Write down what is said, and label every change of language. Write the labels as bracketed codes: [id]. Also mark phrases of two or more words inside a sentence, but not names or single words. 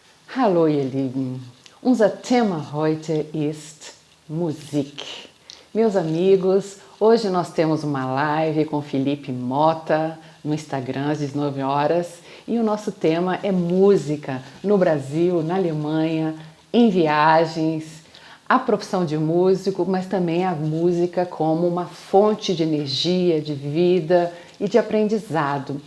[de] Hallo ihr Lieben, unser Thema heute ist Musik. [pt] Meus amigos, hoje nós temos uma live com Felipe Mota no Instagram às 19 horas e o nosso tema é música no Brasil, na Alemanha, em viagens, a profissão de músico, mas também a música como uma fonte de energia, de vida e de aprendizado.